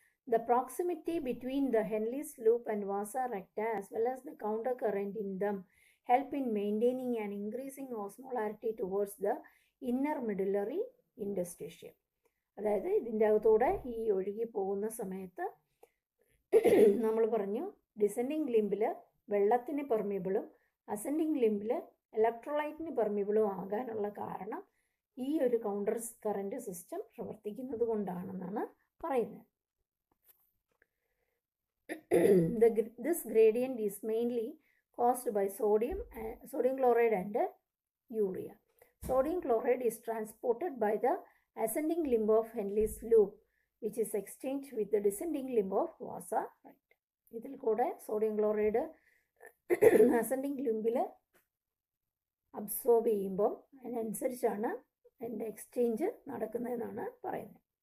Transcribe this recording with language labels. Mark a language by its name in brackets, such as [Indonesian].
[English] The proximity between the Henle's loop and vasa recta as well as the counter current in them help in maintaining an increasing osmolarity towards the inner medullary interstitium. [Malayalam] അതായത് ഇതിൻ്റെ അകത്തൂടെ ഈ ഒഴുകി പോകുന്ന സമയത്ത് നമ്മൾ പറഞ്ഞു descending ലിംബിൽ വെള്ളത്തിന് പെർമിബിളും ascending ലിംബിൽ ഇലക്ട്രോലൈറ്റിന് പെർമിബിളും ആകാനുള്ള കാരണം ഈ ഒരു കൗണ്ടർ കറൻറ്റ് സിസ്റ്റം പ്രവർത്തിക്കുന്നത് കൊണ്ടാണെന്നാണ് പറയുന്നത്. [English] This gradient is mainly caused by sodium chloride and urea. Sodium chloride is transported by the ascending limb of Henle's loop, which is exchanged with the descending limb of vasa recta. [Malayalam] ഇതിൽ കൂടെ sodium chloride ascending ലിംബിൽ absorb ചെയ്യുമ്പോൾ അതിനനുസരിച്ചാണ് അതിൻ്റെ exchange നടക്കുന്നതെന്നാണ് പറയുന്നത്.